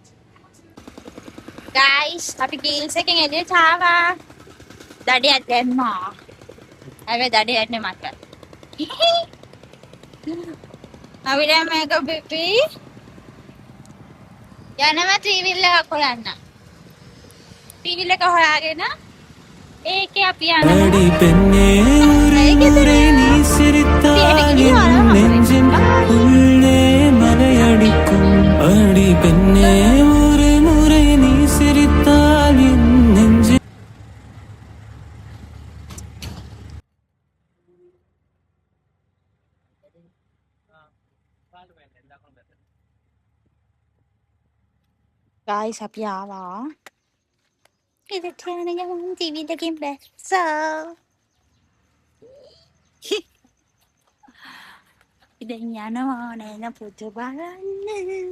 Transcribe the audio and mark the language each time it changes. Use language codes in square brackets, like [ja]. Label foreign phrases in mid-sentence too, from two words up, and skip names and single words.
[si] ගායිස් අපි ගිල්ස් එකෙන් එළියට ආවා දඩියක් දැම්මා හැබැයි දඩිය යන්නේ මට අපි දැන් මේක පිපි යනවා ත්‍රිවිල් එකක් හොයන්න ත්‍රිවිල් එක හොයාගෙන ඒකේ අපි යනවා [ta] அடி பெண்ணே ஒரு முறை நீ சிரித்தால் என் நெஞ்சின் உள்ளே மலையடிக்கும் அடி பெண்ணே ஒரு முறை நீ சிரித்தால் என் நெஞ்சின் [si] ගායිස් අපි ආවා ඉතින් යන ගමන් ටීවී එකකින් බැස්සා ඉතින් යනවා නේන පුතු බලන්න.